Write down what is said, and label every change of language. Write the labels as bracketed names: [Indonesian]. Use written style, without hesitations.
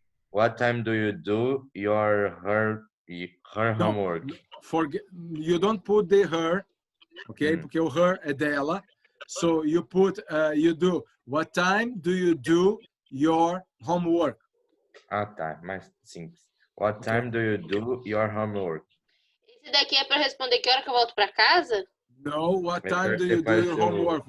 [English] What time do you do her homework? Forget, you don't put the her, okay? [Portuguese] Porque o her é dela. [English] So you put, you do. What time do you do your homework? [Portuguese] Tá, mais simples. [English] What time do you do your homework? [Portuguese] Esse daqui é para responder que hora que eu volto para casa? [English] No, what time do you do your homework?